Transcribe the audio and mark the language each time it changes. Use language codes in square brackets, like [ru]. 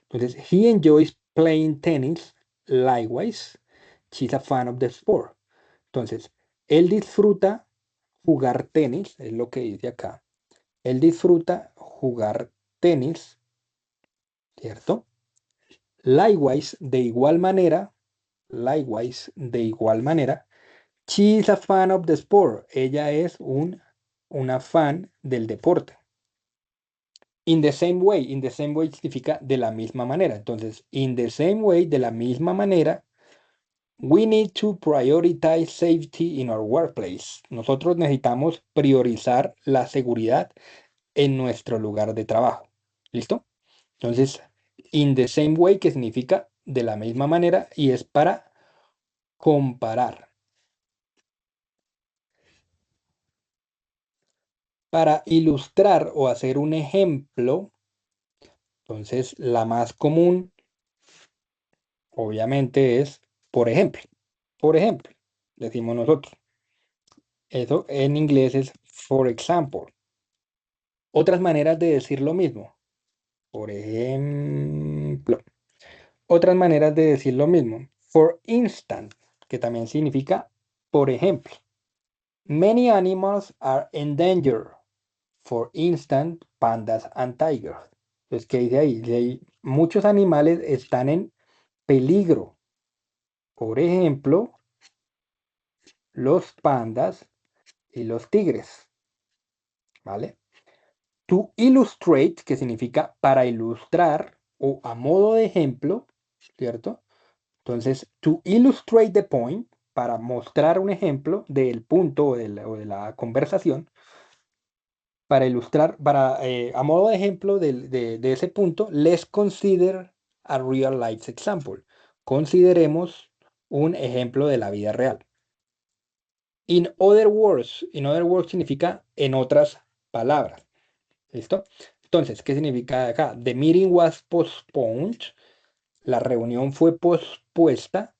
[es] Entonces, [en] he enjoys playing tennis. Likewise, she's a fan of the sport. [es] Entonces, él disfruta jugar tenis, es lo que dice acá. Él disfruta jugar tenis, ¿cierto? [en] Likewise, [es] de igual manera, [en] she is a fan of the sport. [es] Ella es una fan del deporte. [en] In the same way [es] significa de la misma manera. Entonces, [en] in the same way, [es] de la misma manera, [en] we need to prioritize safety in our workplace. [es] Nosotros necesitamos priorizar la seguridad en nuestro lugar de trabajo. ¿Listo? Entonces, [en] in the same way, [es] que significa de la misma manera y es para comparar. Para ilustrar o hacer un ejemplo, entonces la más común, obviamente, es por ejemplo. Por ejemplo, decimos nosotros. Eso en inglés es [en] for example. [es] Otras maneras de decir lo mismo. Por ejemplo. Otras maneras de decir lo mismo. [en] For instance, [es] que también significa por ejemplo. [en] Many animals are in danger. For instance, pandas and tigers. [es] Entonces, ¿qué dice ahí? Dice ahí, muchos animales están en peligro. Por ejemplo, los pandas y los tigres. ¿Vale? [en] To illustrate, [es] que significa para ilustrar o a modo de ejemplo, ¿cierto? Entonces, [en] to illustrate the point, [es] para mostrar un ejemplo del punto o de la conversación, para ilustrar, a modo de ejemplo de ese punto, [en] let's consider a real life example. [es] Consideremos un ejemplo de la vida real. [en] In other words [es] significa en otras palabras. ¿Listo? Entonces, ¿qué significa acá? [en] The meeting was postponed. [es] La reunión fue pospuesta.